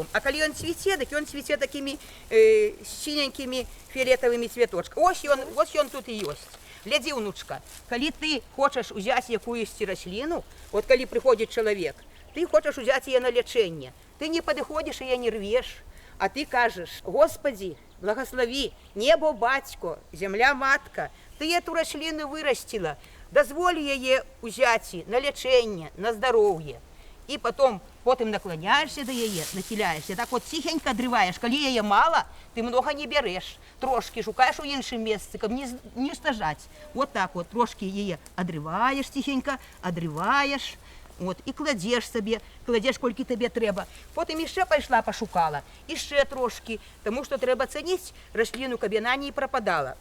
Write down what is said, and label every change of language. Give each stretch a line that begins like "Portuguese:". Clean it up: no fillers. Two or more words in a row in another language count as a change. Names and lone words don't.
Belarusian: А калі ён цвіце, так ён цвіце такімі сіненькімі фіолетавымі цвяточкамі. Ось ён тут і ёсць. Глядзі, унучка, калі ты хочаш узяць якуюсьці расліну, вот калі прыходзіць чалавек, ты хочаш узяць яе на лячэнне, ты не падыходзіш і не рвеш, а ты кажаш: Господи, благослови, небо батько, земля матка, ты эту расліну вырастила, дазволь яе узяць на лячэнне, на здароўе. І потым наклоняешься до яе, нахиляешься, так вот тихенько адрываешь. Калі яе мало, ты
Russian: много не берешь,
Belarusian: трошки шукаешь у іншым месцы, каб не стажаць. Вот так вот, трошки яе адрываешь тихенько, адрываешь, От, і кладзеш сабе, кладзеш колькі табе трэба. Потым яшчэ пайшла пашукала, яшчэ трошкі, таму што трэба цаніць расліну, каб яна не прападала.